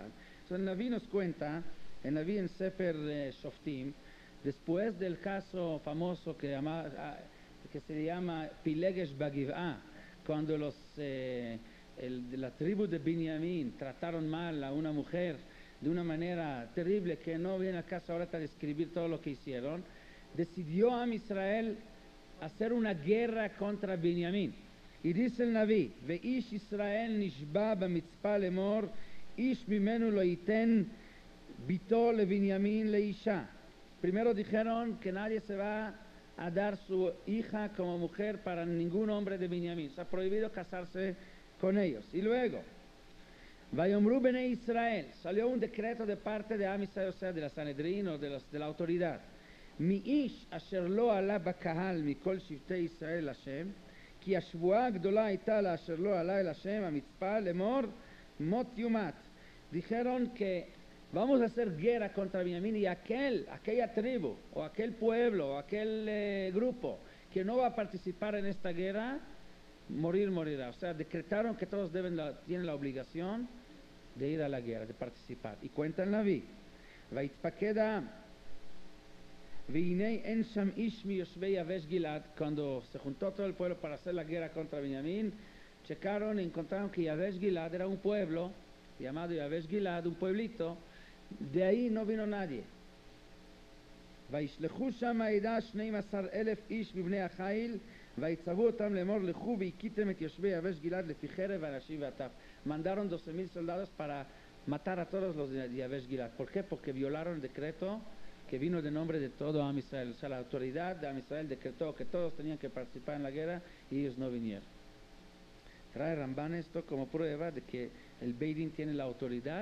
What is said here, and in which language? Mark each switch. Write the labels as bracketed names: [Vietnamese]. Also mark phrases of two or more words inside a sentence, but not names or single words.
[Spanish] Entonces el Naví nos cuenta, el Naví en Sefer Shoftim, después del caso famoso que se llama Pilegesh Bagiv'ah, cuando de la tribu de Binyamin trataron mal a una mujer de una manera terrible, que no viene al caso ahora a describir todo lo que hicieron, decidió Am Israel hacer una guerra contra Binyamin. Y dice el Naví, [Hebrew] ואיש ישראל נשבע במצפה לאמר, איש ממנו לא יתן בתו לבנימן לאשה. [Spanish] Primero dijeron que nadie se va a dar su hija como mujer para ningún hombre de Binyamin. Está prohibido casarse con ellos. Y luego, [Hebrew] ויאמרו בני ישראל, [Spanish] salió un decreto de parte de Am Israel, o sea, de la Sanedrín o de la autoridad. [Hebrew] מי איש אשר לא עלה בקהל מכל שבטי ישראל השם, כי השבועה הגדולה הייתה לאשר לא עלה אל השם המצפה לאמור מות יומת. [Spanish] Dijeron que vamos a hacer guerra contra Binyamin, y aquella tribu o aquel pueblo o aquel grupo que no va a participar en esta guerra, morirá. O sea, decretaron que todos tienen la obligación de ir a la guerra, de participar. Y cuenta el Naví, [Hebrew] ויתפקד העם, והנה אין שם איש מיושבי יבש גלעד. [Spanish] Cuando se juntó todo el pueblo para hacer la guerra contra Binyamin, checaron y encontraron que Yavesh Gilad era un pueblo llamado Yavesh Gilad, un pueblito, de ahí no vino nadie. [Hebrew] וישלחו שם העדה 12,000 איש מבני החיל, ויצוו אותם לאמור לכו והכיתם את יושבי יבש גלעד לפי חרב אנשים וטף. [Spanish] Mandaron 12,000 soldados para matar a todos los de Yavesh Gilad. ¿Por qué? Porque violaron el decreto que vino de nombre de todo Am Israel. O sea, la autoridad de Am Israel decretó que todos tenían que participar en la guerra y ellos no vinieron. Trae Ramban esto como prueba de que el Beidín tiene la autoridad.